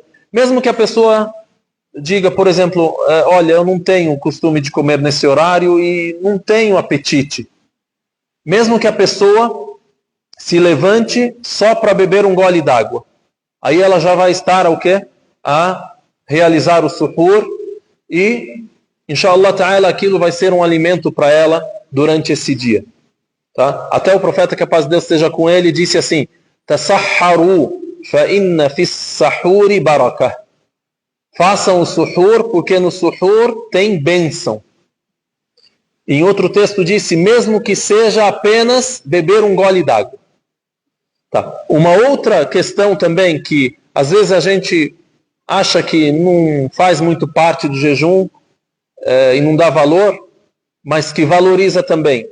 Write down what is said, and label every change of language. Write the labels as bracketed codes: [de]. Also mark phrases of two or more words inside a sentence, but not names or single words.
[pt] Mesmo que a pessoa diga, por exemplo, olha, eu não tenho o costume de comer nesse horário e não tenho apetite. Mesmo que a pessoa se levante só para beber um gole d'água. Aí ela já vai estar a realizar o suhur e, [ar] إن شاء الله تعالى, [pt] aquilo vai ser um alimento para ela durante esse dia. Tá? Até o profeta, que a paz de Deus esteja com ele, disse assim: [ar] تسحروا فإن في السحور بركة. [pt] Façam o suhur, porque no suhur tem bênção. Em outro texto disse, mesmo que seja apenas beber um gole d'água. Tá. Uma outra questão também que às vezes a gente acha que não faz muito parte do jejum e não dá valor, mas que valoriza também.